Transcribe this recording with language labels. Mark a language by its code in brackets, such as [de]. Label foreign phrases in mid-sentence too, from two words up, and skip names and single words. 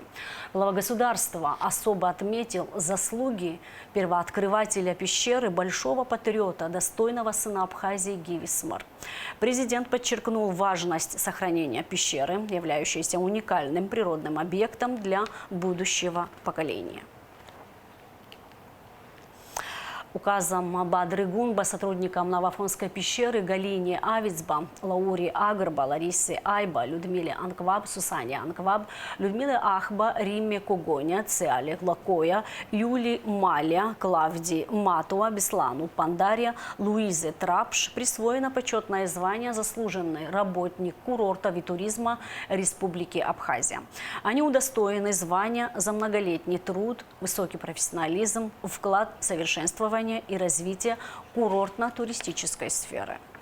[ru] Глава государства особо отметил заслуги первооткрывателя пещеры, большого патриота, достойного сына Абхазии Гивисмар. Президент подчеркнул важность сохранения пещеры, являющейся уникальным природным объектом для будущего поколения. Указом Бадры Гунба сотрудникам Новоафонской пещеры Галине Авицба, Лауре Агрба, Ларисе Айба, Людмиле Анкваб, Сусане Анкваб, Людмиле Ахба, Римме Когоня, Циале Лакоя, Юли Маля, Клавдии Матуа, Беслану Пандария, Луизе Трапш присвоено почетное звание «Заслуженный работник курортов и туризма Республики Абхазия». Они удостоены звания за многолетний труд, высокий профессионализм, вклад в совершенствование и развитие курортно-туристической сферы.